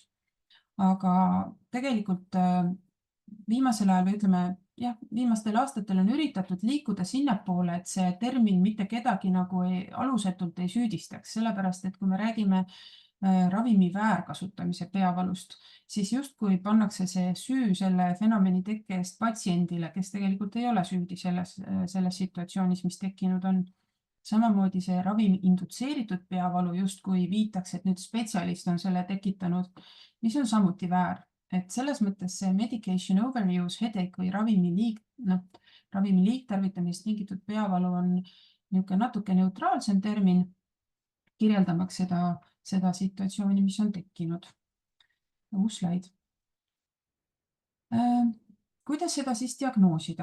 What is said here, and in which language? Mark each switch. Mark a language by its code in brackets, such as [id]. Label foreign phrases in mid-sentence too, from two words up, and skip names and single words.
[et] Aga tegelikult viimasel ajal või ütleme, viimastel aastatel on üritatud liikuda sinnapoole, et see termin mitte kedagi nagu alusetult ei süüdistaks, sellepärast et kui me räägime ravimi väärkasutamise peavalust, siis justkui pannakse see süü selle fenomeni tekke eest patsiendile, kes tegelikult ei ole süüdi selles situatsioonis, mis tekkinud on. Samamoodi see ravimi indutseeritud peavalu justkui viitaks, et nüüd spetsialist on selle tekitanud, mis on samuti väär. Et selles mõttes see [en] medication overuse headache [et] või ravimi liigtarvitamist tingitud peavalu on natuke neutraalsem termin, kirjeldamaks seda situatsiooni, mis on tekkinud. Uus slaid. Kuidas seda siis diagnoosida?